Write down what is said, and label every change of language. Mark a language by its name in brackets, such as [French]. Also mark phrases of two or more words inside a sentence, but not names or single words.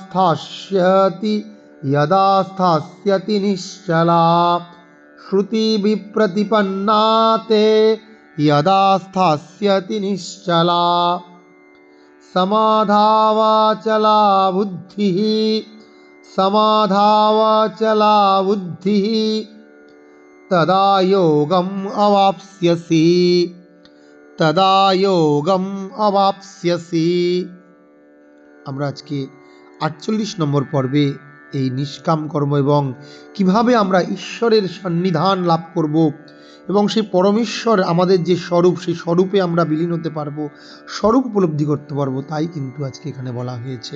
[Sanskrit] स्थास्यति निश्चला, श्रुति विप्रतिपन्नाते यदा स्थास्यति निश्चला, समाधावाचला बुद्धिः, समाधावाचला बुद्धिः, तदा योगम् अवाप्स्यसि, तदा योगम अवाप्स्यसि। [Bangla] আমরা আজকে 48 নম্বর পর্বে এই নিষ্কাম কর্ম এবং কিভাবে আমরা ঈশ্বরের সন্নিধান লাভ করব এবং সেই পরমেশ্বর আমাদের যে স্বরূপ, সেই স্বরূপে আমরা বিলীন হতে পারবো, স্বরূপ উপলব্ধি করতে পারবো, তাই কিন্তু আজকে এখানে বলা হয়েছে।